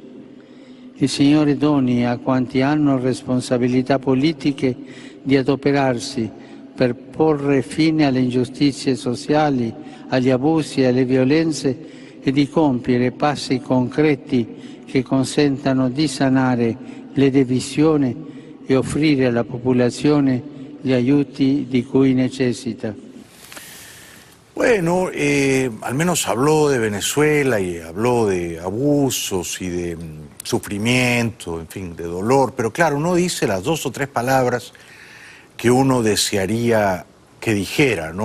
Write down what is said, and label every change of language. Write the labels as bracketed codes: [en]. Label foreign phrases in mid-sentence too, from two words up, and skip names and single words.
[it] Il Signore doni a quanti hanno responsabilità politiche di adoperarsi per porre fine alle ingiustizie sociali, agli abusi e alle violenze e di compiere passi concreti che consentano di sanare le divisioni e offrire alla popolazione gli aiuti di cui necessita. [es] Bueno, al menos habló de Venezuela y habló de abusos y de sufrimiento, en fin, de dolor, pero claro, no dice las 2 o 3 palabras que uno desearía que dijera, ¿no?